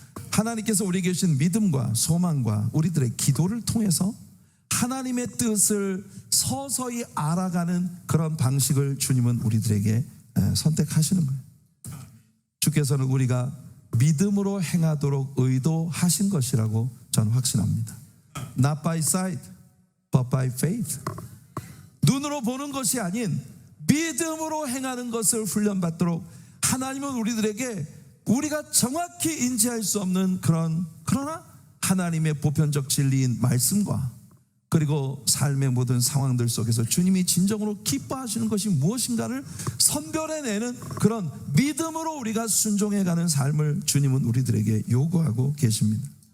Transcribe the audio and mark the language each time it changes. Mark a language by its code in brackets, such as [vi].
[ko] 하나님께서 우리에게 주신 믿음과 소망과 우리들의 기도를 통해서 하나님의 뜻을 서서히 알아가는 그런 방식을 주님은 우리들에게 선택하시는 거예요. 주께서는 우리가 믿음으로 행하도록 의도하신 것이라고 저는 확신합니다. [en] Not by sight, but by faith. [ko] 눈으로 보는 것이 아닌 믿음으로 행하는 것을 훈련받도록 하나님은 우리들에게 우리가 정확히 인지할 수 없는 그러나 하나님의 보편적 진리인 말씀과 그리고 삶의 모든 상황들 속에서 주님이 진정으로 기뻐하시는 것이 무엇인가를 선별해내는 그런 믿음으로 우리가 순종해가는 삶을 주님은 우리들에게 요구하고 계십니다.